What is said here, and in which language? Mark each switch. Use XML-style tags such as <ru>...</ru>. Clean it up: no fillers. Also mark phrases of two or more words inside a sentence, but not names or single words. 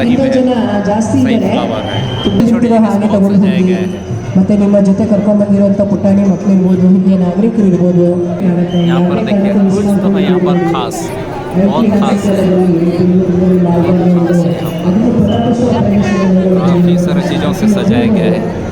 <kn>ಜನ ಜಾಸ್ತಿ</kn> <hi>सही</hi> <kn>ಇದ್ದಾರೆ</kn> <hi>फ्लावर है</hi> <kn>ನಿಂತಿರೋ ಹಾಗೆ ತಗೊಂಡು</kn> <hi>सजाया</hi> <kn>ಹೋಗಿ</kn> <hi>गया है</hi> <kn>ಮತ್ತೆ ನಿಮ್ಮ ಜೊತೆ ಕರ್ಕೊಂಡ್ಬಂದಿರುವಂಥ ಪುಟಾಣಿ ಮಕ್ಕಳು ಇರ್ಬೋದು ಹಿರಿಯ ನಾಗರಿಕರು ಇರ್ಬೋದು</kn> <hi>यहाँ पर देखिए कुछ तो है यहाँ पर खास बहुत खास है काफ़ी सारी चीज़ों से सजाया गया है</hi>